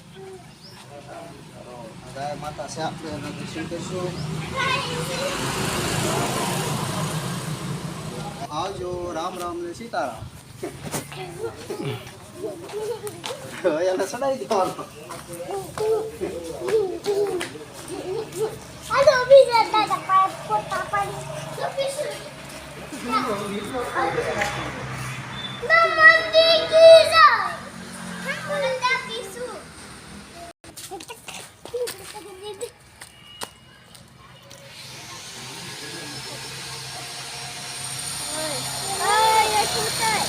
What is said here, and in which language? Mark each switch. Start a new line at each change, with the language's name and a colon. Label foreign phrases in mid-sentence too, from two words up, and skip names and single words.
Gujarati: ગાય માતા છે. આપણે એના દર્શન કરીશું. આવજો. રામ રામ ને સીતારામ. એને સડાઈ દેવાનો.
Malay: Hello, bisa ada passport apa ni? Mama tiga. Mana dah pisu? Ay, aku tak.